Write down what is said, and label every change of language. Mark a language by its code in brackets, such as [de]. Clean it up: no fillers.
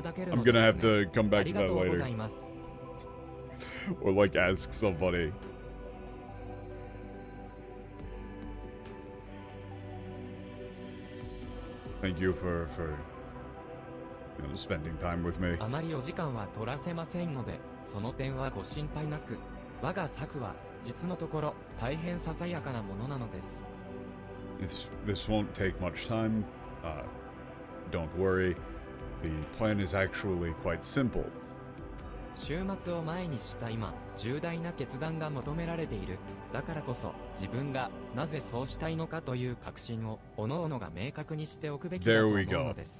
[en] I'm gonna have to come back to that later. Or like ask somebody. Thank you for you know, spending time with me. [ja] あまりお時間は取らせませんので、その点はご心配なく。我が策は実のところ大変ささやかなものなのです。 [en] This won't take much time. Don't worry. The plan is actually quite simple. [ja] 週末を前にした今、重大な決断が求められている。だからこそ、自分がなぜそうしたいのかという確信を、各々が明確にしておくべきだと思うのです。